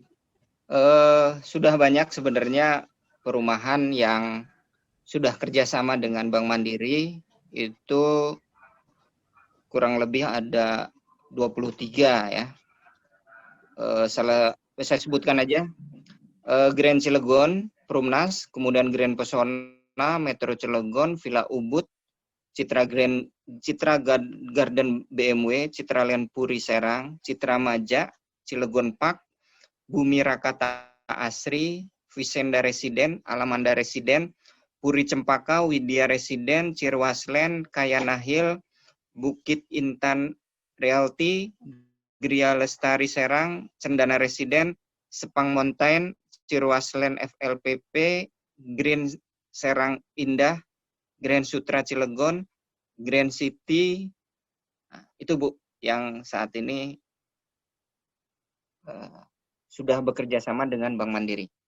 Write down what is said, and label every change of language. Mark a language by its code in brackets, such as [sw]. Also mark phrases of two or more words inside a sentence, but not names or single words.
[id] Sudah banyak sebenarnya perumahan yang sudah kerjasama dengan Bank Mandiri, itu kurang lebih ada 23 ya. Saya sebutkan aja. Grand Cilegon, Perumnas, kemudian Grand Pesona, Metro Cilegon, Villa Ubud, Citra Garden BMW, Citraland Puri Serang, Citra Maja, Cilegon Park, Bumi Rakata Asri, Visenda Residen, Alamanda Residen, Puri Cempaka, Widya Residen, Cirwasland, Kayana Hill, Bukit Intan Realty, Gria Lestari Serang, Cendana Residen, Sepang Mountain, Cirwaslen FLPP, Green Serang Indah, Grand Sutra Cilegon, Grand City. Nah, itu Bu yang saat ini sudah bekerja sama dengan Bank Mandiri.